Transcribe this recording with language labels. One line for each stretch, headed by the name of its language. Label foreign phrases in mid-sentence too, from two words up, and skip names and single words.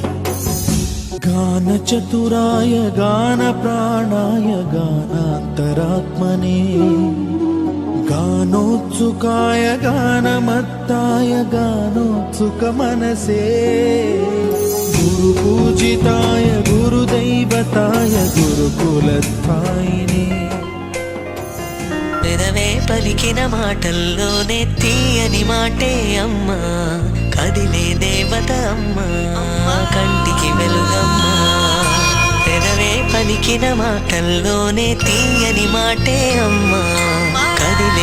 Sanskrit: गानचतुराय गानप्राणाय गानान्तरात्मने गानोत्सुकाय गानमत्ताय गानोत्सुकमनसे गुरुपूजिताय गुरुदैवताय गुरुकुलस्थायिने
Telugu: పెదవే పలికిన మాటల్లోనే తీయని మాటే అమ్మా కదిలే దేవత అమ్మా కంటికి వెలుగమ్మా పెదవే పలికిన మాటల్లోనే తీయని మాటే అమ్మా కదిలే